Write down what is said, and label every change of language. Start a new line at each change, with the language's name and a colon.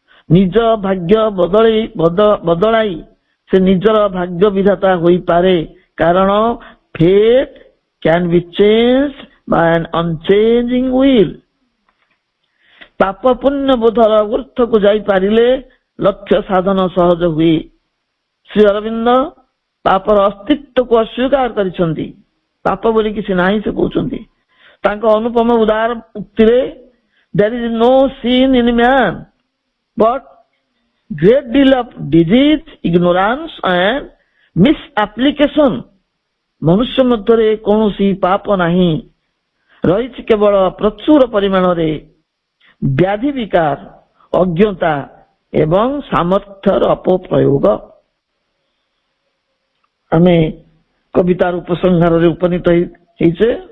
Odia: ନିଜ ଭାଗ୍ୟ ବଦଳାଇ ସେ ନିଜର ଭାଗ୍ୟ ବିଧାତା ହୋଇପାରେ, କାରଣ
English: fate can be changed by an unchanging will।
Odia: ପାପ ପୁଣ୍ୟ ବୋଧର ଊର୍ଦ୍ଧ୍ୱକୁ ଯାଇପାରିଲେ ଲକ୍ଷ୍ୟ ସାଧନ ସହଜ ହୁଏ। ଶ୍ରୀ ଅରବିନ୍ଦ ପାପର ଅସ୍ତିତ୍ୱକୁ ଅସ୍ୱୀକାର କରିଛନ୍ତି। ପାପ ବୋଲି କିଛି ନାହିଁ ସେ କହୁଛନ୍ତି। ତାଙ୍କ ଅନୁପମ ଉଦାର ଉକ୍ତିରେ
English: there is no sin in man but great deal of disease, ignorance and misapplication।
Odia: ମନୁଷ୍ୟ ମଧ୍ୟରେ କୌଣସି ପାପ ନାହିଁ, ରହିଛି କେବଳ ପ୍ରଚୁର ପରିମାଣରେ ବ୍ୟାଧି ବିକାର, ଅଜ୍ଞତା ଏବଂ ସାମର୍ଥ୍ୟର ଅପପ୍ରୟୋଗ। ଆମେ କବିତାର ଉପସଂହାରରେ ଉପନୀତ ହେଇଛେ।